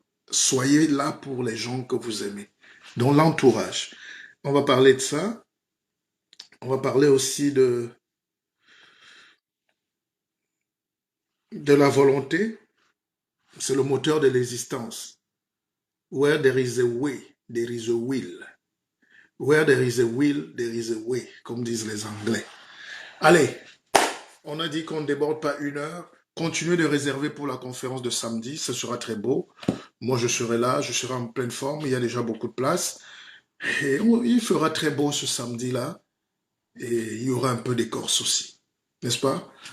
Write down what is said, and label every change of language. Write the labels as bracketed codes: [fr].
[fr] Soyez là pour les gens que vous aimez. Donc, l'entourage. On va parler de ça. On va parler aussi de la volonté. C'est le moteur de l'existence. [en] Where there is a way, there is a will. Where there is a will, there is a way, [fr] comme disent les Anglais. Allez, on a dit qu'on ne déborde pas 1 heure. Continuez de réserver pour la conférence de samedi, ce sera très beau. Moi, je serai là, je serai en pleine forme, il y a déjà beaucoup de place. Et il fera très beau ce samedi-là. Et il y aura un peu d'écorce aussi, n'est-ce pas?